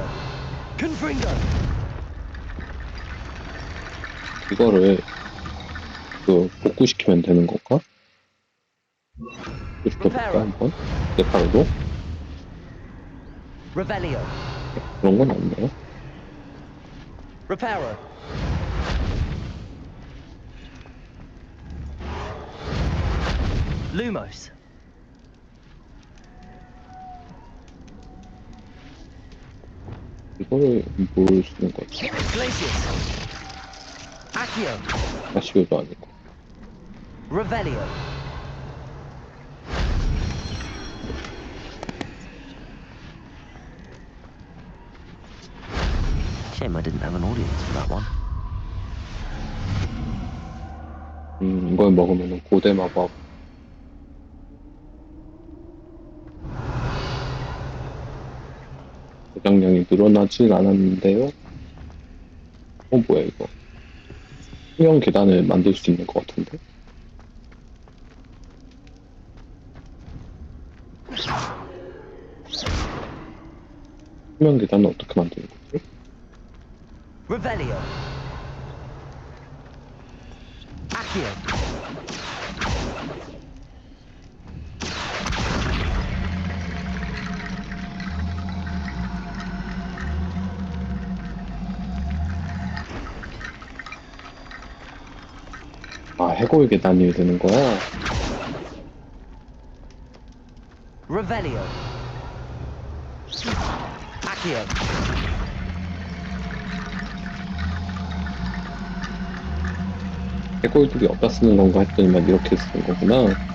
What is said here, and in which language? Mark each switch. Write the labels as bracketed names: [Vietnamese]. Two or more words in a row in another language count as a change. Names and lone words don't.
[English] Confringo. [Korean] 이거를 복구시키면 되는 건가? 시켜볼까 한번? 네팔로? [English] Revelio. [Korean] 그런 건 없네요. [English] Reparo. Lumos. [Korean] 이거를 뭘 쓰는 거지? [English] Glacius. Accio. [Korean] 아시오도 아니고. [English] Revelio. Shame I didn't have an audience for that one. [Korean] 이걸 먹으면 고대 마법. 저장량이 늘어나진 않았는데요? 뭐야 이거? 수명 계단을 만들 수 있는 것 같은데? 수명 계단은 어떻게 만드는 거지? [English] Revelio. Accio. [Korean] 아, 해골 계단이 되는 거야? [English] Revelio. Accio. [Korean] 해골들이 어디다 쓰는 건가 했더니만 이렇게 쓰는 거구나.